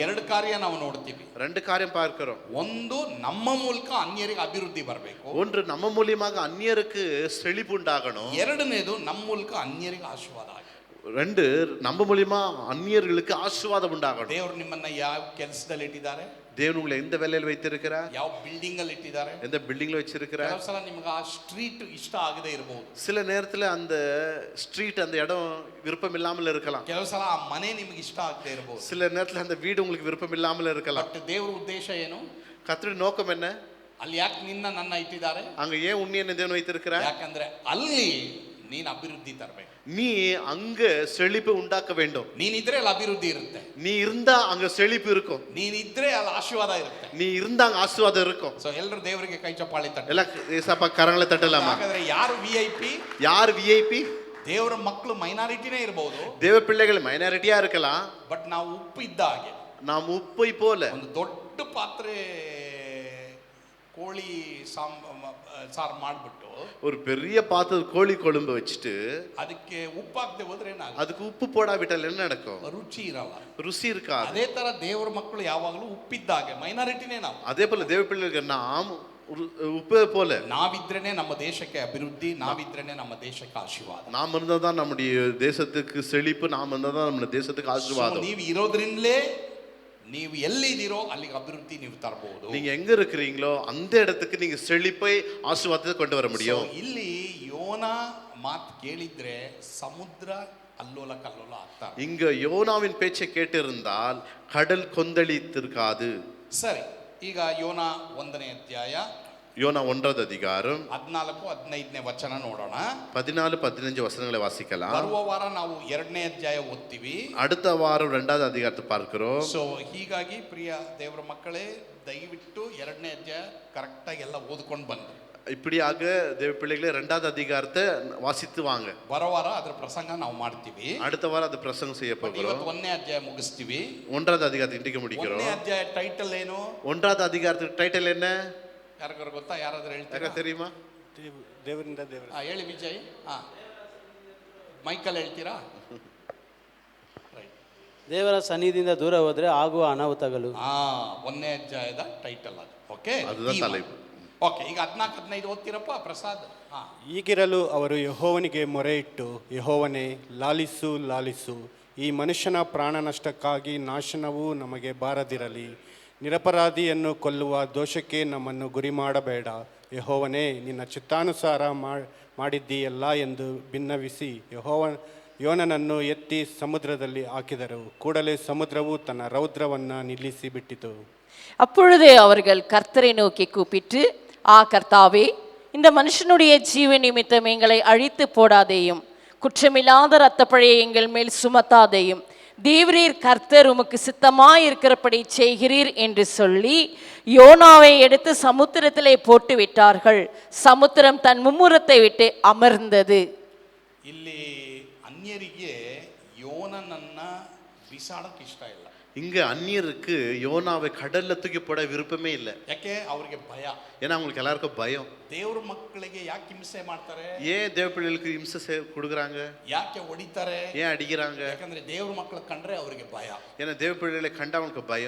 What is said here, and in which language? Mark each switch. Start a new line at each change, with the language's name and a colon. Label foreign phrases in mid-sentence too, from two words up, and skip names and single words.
Kannada: ಎರಡು ಕಾರ್ಯ ನಾವು ನೋಡ್ತೀವಿ.
Tamil: ரெண்டு காரியம் பார்க்கிறோம்.
Kannada: ಒಂದು ನಮ್ಮ ಮೂಲಕ ಅನ್ಯರಿಗೆ ಅಭಿವೃದ್ಧಿ ಬರಬೇಕು.
Tamil: ஒன்று நம்ம மூலியமாக அந்நியருக்கு செழிப்பு உண்டாகணும்.
Kannada: ಎರಡನೇದು ನಮ್ಮ ಮೂಲಕ ಅನ್ಯರಿಗೆ ಆಶೀರ್ವಾದ ಆಗಬೇಕು.
Tamil: ரெண்டு நம்ம மூலியமா அந்நியர்களுக்கு ஆசீர்வாதம் உண்டாகணும்.
Kannada: ದೇವರು ನಿಮ್ಮನ್ನ ಯಾವ ಕೆಲಸದಲ್ಲಿ ಇಟ್ಟಿದ್ದಾರೆ?
Tamil: தேவன் உங்களை எந்த வேலையில் வைத்திருக்கிறார்?
Kannada: ಯಾವ ಬಿಲ್ಡಿಂಗ್ ಅಲ್ಲಿ ಇಟ್ಟಿದ್ದಾರೆ?
Tamil: எந்த பில்டிங்ல வச்சிருக்கிறார்?
Kannada: ಕೆಲವು ಸಲ ನಿಮಗೆ ಆ ಸ್ಟ್ರೀಟ್ ಇಷ್ಟ ಆಗದೆ ಇರಬಹುದು.
Tamil: சில நேரத்துல அந்த ஸ்ட்ரீட் அந்த இடம் விருப்பம் இல்லாமல் இருக்கலாம்.
Kannada: ಕೆಲವು ಸಲ ಆ ಮನೆ ನಿಮಗೆ ಇಷ್ಟ ಆಗದೆ ಇರಬಹುದು.
Tamil: சில நேரத்துல அந்த வீடு உங்களுக்கு விருப்பம் இல்லாமல் இருக்கலாம்.
Kannada: ಬಟ್ ದೇವರ ಉದ್ದೇಶ ಏನು?
Tamil: கர்த்தருடைய நோக்கம் என்ன?
Kannada: ಅಲ್ಲಿ ಯಾಕೆ ನನ್ನ ಇಟ್ಟಿದ್ದಾರೆ?
Tamil: அங்க ஏன் உன்னை தேவன் வைத்திருக்கிறார்?
Kannada: ಯಾಕಂದ್ರೆ ಅಲ್ಲಿ ನೀನು ಅಭಿವೃದ್ಧಿ ತರಬೇಕು.
Tamil: நீ அங்க செழிப்பு உண்டாக்க வேண்டும்.
Kannada: ನೀನಿದ್ರೆ ಅಲ್ಲಿ ಅಭಿವೃದ್ಧಿ ಇರುತ್ತೆ.
Tamil: நீ இருந்தா அங்க செழிப்பு இருக்கும்.
Kannada: ನೀನಿದ್ರೆ ಅಲ್ಲಿ ಆಶೀರ್ವಾದ ಇರುತ್ತೆ.
Tamil: நீ இருந்தா அங்க ஆசீர்வாதம் இருக்கும்.
Kannada: ಸೊ ಎಲ್ಲರೂ ದೇವರಿಗೆ ಕೈ ಚಪ್ಪಾಳೆ ತಟ್ಟಿ.
Tamil: எல்லா ஏசப்பா கரங்களை தட்டலாம்.
Kannada: ಹಾಗಾದ್ರೆ ಯಾರು ವಿಐಪಿ?
Tamil: யார் விஐபி?
Kannada: ದೇವರ ಮಕ್ಕಳು ಮೈನಾರಿಟಿನೇ ಇರಬಹುದು.
Tamil: தேவ பிள்ளைகள் மைனாரிட்டியா இருக்கலாம்.
Kannada: ಬಟ್ ನಾವು ಉಪ್ಪು ಇದ್ದ ಹಾಗೆ.
Tamil: நாம் ಉಪ್ಪை போல
Kannada: ಒಂದು ದೊಡ್ಡ ಪಾತ್ರೆ ಕೋಳಿ ಸಾರು ಮಾಡ್ಬಿಟ್ಟು
Tamil: ஒரு பெரிய பாத்திர கோழி கொழும்பு வச்சுட்டு
Kannada: ಅದಕ್ಕೆ ಉಪ್ಪು ಹಾಕದೆ ಹೋದ್ರೆ ಏನಾಗುತ್ತೆ?
Tamil: அதுக்கு உப்பு போடாவிட்டால் என்ன நடக்கும்?
Kannada: ರುಚಿ ಇರಲ್ಲ.
Tamil: ருசி இருக்காது.
Kannada: ಅದೇ ತರ ದೇವರ ಮಕ್ಕಳು ಯಾವಾಗಲೂ ಉಪ್ಪಿದ್ದಾಗೆ, ಮೈನಾರಿಟಿನೇ ನಾವು.
Tamil: அதே போல தேவ பிள்ளைகள் நாம் உப்பு போல
Kannada: ನಾವಿದ್ರೇನೆ ನಮ್ಮ ದೇಶಕ್ಕೆ ಅಭಿವೃದ್ಧಿ, ನಾವಿದ್ರೇನೆ ನಮ್ಮ ದೇಶಕ್ಕೆ ಆಶೀರ್ವಾದ.
Tamil: நாம் இருந்தா தான் நம்முடைய தேசத்துக்கு செழிப்பு, நாம் இருந்தா தான் நம்ம தேசத்துக்கு ஆசீர்வாதம்.
Kannada: ನೀವು ಇರೋದ್ರಿಂದಲೇ ನೀವು ಎಲ್ಲಿದ್ದೀರೋ ಅಲ್ಲಿಗೆ ಅಭಿವೃದ್ಧಿ ನೀವು ತರಬಹುದು.
Tamil: நீங்க எங்க இருக்கிறீங்களோ அந்த இடத்துக்கு நீங்க செழிப்பை ஆசீர்வாதத்தை கொண்டு வர முடியும்.
Kannada: ಇಲ್ಲಿ ಯೋನ ಮಾತು ಕೇಳಿದ್ರೆ ಸಮುದ್ರ ಅಲ್ಲೋಲ ಕಲ್ಲೋಲ ಆಗ್ತಾರೆ.
Tamil: இங்க யோனாவின் பேச்சை கேட்டிருந்தால் கடல் கொந்தளித்திருக்காது.
Kannada: ಸರಿ, ಈಗ ಯೋನ 1ನೇ ಅಧ್ಯಾಯ
Tamil: யோனா 1வது அதிகாரம்
Kannada: 14-15ನೇ ವಚನ ನೋಡೋಣ.
Tamil: 14-15 வசனங்களை வாசிக்கலாம்.
Kannada: ಬರುವ ವಾರ ನಾವು 2ನೇ ಅಧ್ಯಾಯ ಓದ್ತೀವಿ.
Tamil: அடுத்த வாரம் 2வது அதிகாரத்தை பார்க்கிறோம்.
Kannada: ಸೊ ಹೀಗಾಗಿ ಪ್ರಿಯ ದೇವರ ಮಕ್ಕಳೇ, ದಯವಿಟ್ಟು 2ನೇ ಅಧ್ಯಾಯ ಕರೆಕ್ಟಾಗಿ ಎಲ್ಲ ಓದ್ಕೊಂಡು ಬನ್ನಿ.
Tamil: இப்படியாக தேவ பிள்ளைகளே 2வது அதிகாரத்தை வாசித்து வாங்க.
Kannada: ಬರೋ ವಾರ ಅದರ ಪ್ರಸಂಗ ನಾವು ಮಾಡ್ತೀವಿ.
Tamil: அடுத்த வாரம் அது பிரசங்கம் செய்ய போகிறோம்.
Kannada: ಇವತ್ತು 1ನೇ ಅಧ್ಯಾಯ ಮುಗಿಸ್ತೀವಿ.
Tamil: 1வது அதிகாரத்தை இன்றைக்கு முடிக்கிறோம்.
Kannada: 1ನೇ ಅಧ್ಯಾಯ ಟೈಟಲ್ ಏನು?
Tamil: 1வது அதிகாரத்துக்கு டைட்டில் என்ன?
Kannada: ಯಾರಿಗಾರು ಗೊತ್ತಾ? ಯಾರಾದ್ರೂ ಹೇಳ್ತೀರಾ?
Tamil: ಯಾಕೆ தெரியுமா?
Kannada: ದೇವರಿಂದ ದೇವರ. ಹೇಳಿ ವಿಜಯ್. ಮೈಕಲ್ ಹೇಳ್ತೀರಾ? ದೇವರ ಸನ್ನಿಧಿಯಿಂದ ದೂರ ಹೋದರೆ ಆಗುವ ಅನಾಹುತಗಳು. 1ನೇ ಅಧ್ಯಾಯದ ಟೈಟಲ್ ಅದು. ಓಕೆ,
Tamil: அதுதான் தலைப்பு.
Kannada: ಓಕೆ, ಈಗ 14-15 ಓದ್ತೀರಪ್ಪ ಪ್ರಸಾದ್. ಈಗಿರಲು ಅವರು ಯೆಹೋವನಿಗೆ ಮೊರೆಯಿಟ್ಟು, ಯೆಹೋವನೇ, ಲಾಲಿಸು ಲಾಲಿಸು, ಈ ಮನುಷ್ಯನ ಪ್ರಾಣ ನಷ್ಟಕ್ಕಾಗಿ ನಾಶನವು ನಮಗೆ ಬಾರದಿರಲಿ. ನಿರಪರಾಧಿಯನ್ನು ಕೊಲ್ಲುವ ದೋಷಕ್ಕೆ ನಮ್ಮನ್ನು ಗುರಿ ಮಾಡಬೇಡ. ಯೆಹೋವನೇ, ನಿನ್ನ ಚಿತ್ತಾನುಸಾರ ಮಾಡಿದ್ದೀಯಲ್ಲ ಎಂದು ಭಿನ್ನವಿಸಿ ಯೋನನನ್ನು ಎತ್ತಿ ಸಮುದ್ರದಲ್ಲಿ ಹಾಕಿದರು. ಕೂಡಲೇ ಸಮುದ್ರವು ತನ್ನ ರೌದ್ರವನ್ನು ನಿಲ್ಲಿಸಿ ಬಿಟ್ಟಿತು.
Tamil: அப்பொழுதே அவர்கள் கர்த்தரை நோக்கி கூப்பிட்டு, கர்த்தாவே, இந்த மனுஷனுடைய ஜீவ நிமித்தம் எங்களை அழித்து போடாதேயும், குற்றமில்லாத இரத்தப்பழியை எங்கள் மேல் சுமத்தாதேயும், தேவரீர் கர்த்தர் உமக்கு சித்தமாய் இருக்கிறபடி செய்கிறீர் என்று சொல்லி யோனாவை எடுத்து சமுத்திரத்திலே போட்டு விட்டார்கள். சமுத்திரம் தன் மும்முரத்தை விட்டு அமர்ந்தது.
Kannada: ಇಲ್ಲಿ ಅನ್ಯರಿಗೆ ಯೋನನನ್ನ ಬಿಸಾಡಕ್ಕೆ ಇಷ್ಟ ಇಲ್ಲ.
Tamil: இங்க அந்நியருக்கு யோனாவை கடல்ல தூக்கி போட விருப்பமே இல்லை.
Kannada: ಯಾಕೆ? ಅವರಿಗೆ ಭಯ.
Tamil: ஏன்னா அவங்களுக்கு எல்லாருக்கும் பயம்.
Kannada: ದೇವ್ರ ಮಕ್ಕಳಿಗೆ ಯಾಕೆ ಹಿಂಸೆ ಮಾಡ್ತಾರೆ?
Tamil: ஏன் தேவ பிள்ளைகளுக்கு இம்சை கொடுக்குறாங்க?
Kannada: ಯಾಕೆ ಹೊಡಿತಾರೆ?
Tamil: ஏன் அடிக்கிறாங்க?
Kannada: ಯಾಕಂದ್ರೆ ದೇವ್ರ ಮಕ್ಕಳು ಕಂಡ್ರೆ ಅವರಿಗೆ ಭಯ.
Tamil: ஏன்னா தேவ பிள்ளைகளை கண்டா அவங்களுக்கு பயம்.